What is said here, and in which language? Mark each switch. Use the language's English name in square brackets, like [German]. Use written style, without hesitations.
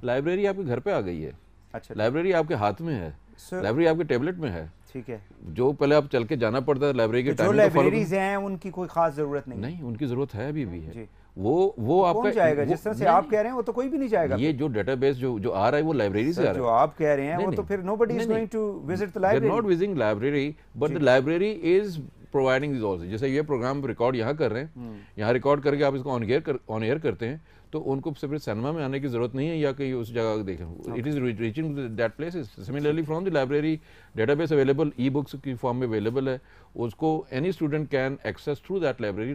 [Urdu] Library آپ کے گھر پہ آ گئی ہے. اچھا لائبریری آپ کے ہاتھ میں ہے، لائبریری آپ کے ٹیبلٹ میں ہے. ٹھیک ہے. جو پہلے آپ چل کے جانا پڑتا ہے لائبریری کے ٹائم، جو لائبریریز ہیں ان کی کوئی خاص ضرورت نہیں. ان کی ضرورت ہے ابھی بھی ہے. وہ آپ کا جائے گا جس طرح سے آپ کہہ رہے ہیں، وہ تو کوئی بھی نہیں جائے گا. یہ جو ڈیٹا بیس جو آ رہا ہے وہ لائبریری سے آ رہا ہے. جو آپ کہہ رہے ہیں وہ تو پھر [English] nobody is going to visit the library. They're not visiting library, but the library is providing these also. [Urdu] جیسے یہ پروگرام ریکارڈ یہاں کر رہے ہیں، یہاں ریکارڈ کر کے آپ اس کو آن ایئر کرتے ہیں، تو ان کو صرف سینما میں آنے کی ضرورت نہیں ہے یا کہیں اس جگہ دیکھیں. [English] It is reaching that places. Similarly from the library database available, e books [Urdu] کی فارم میں اویلیبل ہے، اس کو [English] Any student can access through that library.